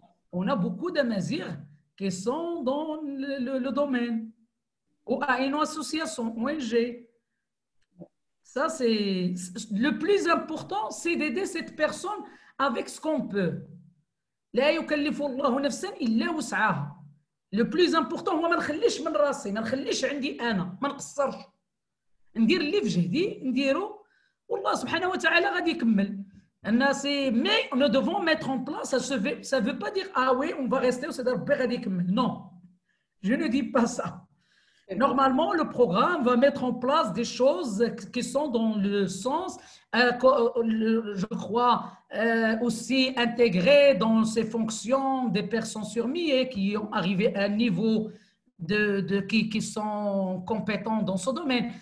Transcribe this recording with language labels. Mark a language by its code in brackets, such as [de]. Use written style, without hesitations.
[fr] On a beaucoup d'amazirs qui sont dans le domaine ou à une association, ONG. Ça, c'est le plus important, c'est d'aider cette personne avec ce qu'on peut. [ar] لا يكلف الله نفسا إلا وسعها. [fr] Le plus important [ar] هو ما نخليش من راسي، ما نخليش عندي أنا، ما نقصرش. ندير اللي في جهدي نديرو والله سبحانه وتعالى غادي يكمل. [fr] Mais nous devons mettre en place, ça ne veut pas dire ah oui, on va rester au CEDAR [ar] ربي غادي يكمل. [fr] Non, je ne dis pas ça. Normalement, le programme va mettre en place des choses qui sont dans le sens, je crois, aussi intégrées dans ces fonctions des personnes surmuées qui ont arrivé à un niveau qui sont compétents dans ce domaine.